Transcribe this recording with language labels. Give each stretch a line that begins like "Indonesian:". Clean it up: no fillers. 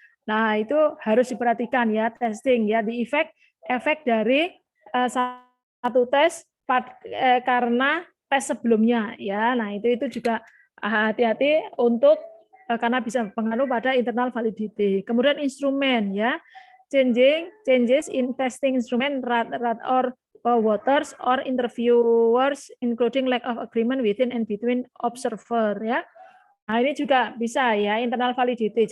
Indonesian: Nah, itu harus diperhatikan ya, testing ya, di efek dari satu tes karena tes sebelumnya ya. Nah, itu juga hati-hati untuk karena bisa berpengaruh pada internal validity. Kemudian instrumen ya,
English: changes in testing instrument or voters or interviewers, including lack of agreement within and between observer ya.
Indonesian: Nah, ini juga bisa ya internal validity.